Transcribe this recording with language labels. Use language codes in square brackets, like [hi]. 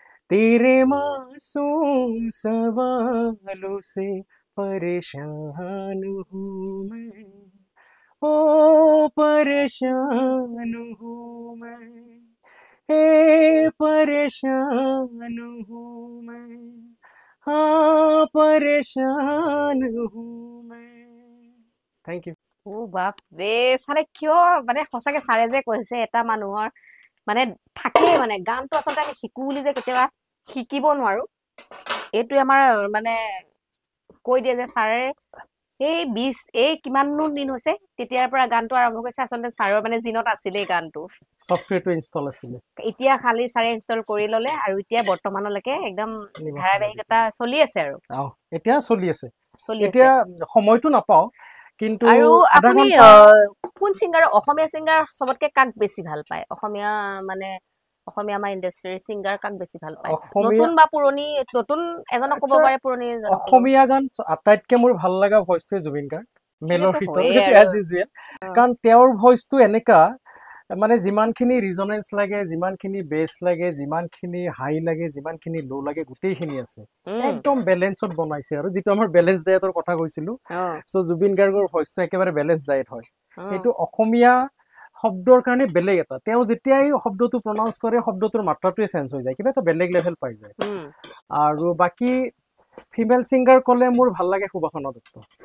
[hi] तेरे मासूम सवालों से परेशान हूँ मैं ओ परेशान हूँ मैं हे परेशान हूँ मैं हाँ परेशान हूँ मैं [en] thank you [as] বাপ ৰে ছাৰে কিয় মানে সঁচাকে ছাৰে যে কৈছে এটা মানুহৰ মানে থাকেই মানে গানটো আচলতে আমি শিকো বুলি যে কেতিয়াবা শিকিব নোৱাৰো এইটোৱে আমাৰ মানে কৈ দিয়ে যে ছাৰে এই কিমাননো দিন হৈছে তেতিয়াৰ পৰা গানটো আৰম্ভ কৰিছে আচলতে ছাৰৰ মানে জিনত আছিলে গানটো সফটৱেৰটো ইনষ্টল আছিলে এতিয়া খালি ছাৰে ইনষ্টল কৰি ল'লে আৰু এতিয়া বৰ্তমানলৈকে একদম ধাৰাবাহিকতা চলি আছে আৰু এতিয়া চলি আছে এতিয়া সময়টো নাপাওঁ কিন্তু আৰু আপুনি কোন সিংগাৰ অসমীয়া সিংগাৰ সবতকে কাক বেছি ভাল পায় অসমীয়া মানে অসমীয়া আমাৰ ইণ্ডাষ্ট্ৰিৰ সিংগাৰ কাক বেছি ভাল পায় নতুন বা পুৰণি নতুন এজনক ক'ব পাৰে পুৰণি অসমীয়া গান আটাইতকৈ মোৰ ভাল লগা ভইচটোৱে জুবিন গাৰ্গ মেলৰ ভিতৰত এজ ইউজুৱেল কাৰণ তেওঁৰ ভইচটো এনেকা মানে যিমানখিনি ৰিজনেন্স লাগে, যিমানখিনি বেছ লাগে, যিমানখিনি হাই লাগে, যিমানখিনি ল' লাগে, গোটেইখিনি আছে। একদম বেলেঞ্চত বনাইছে আৰু যিটো আমাৰ বেলেঞ্চ ডায়েটৰ কথা কৈছিলো, চ' জুবিন গাৰ্গৰ ভইচটো একেবাৰে বেলেঞ্চ ডায়েট হয়। সেইটো অসমীয়া শব্দৰ কাৰণে বেলেগ এটা, তেওঁ যেতিয়াই শব্দটো প্ৰনাউন্স কৰে শব্দটোৰ মাত্ৰাটোৱে চেঞ্জ হৈ যায়, কিবা এটা বেলেগ লেভেল পাই যায়। আৰু বাকী ফিমেল ছিংগাৰ ক'লে মোৰ ভাল লাগে সুবাসনা দত্ত।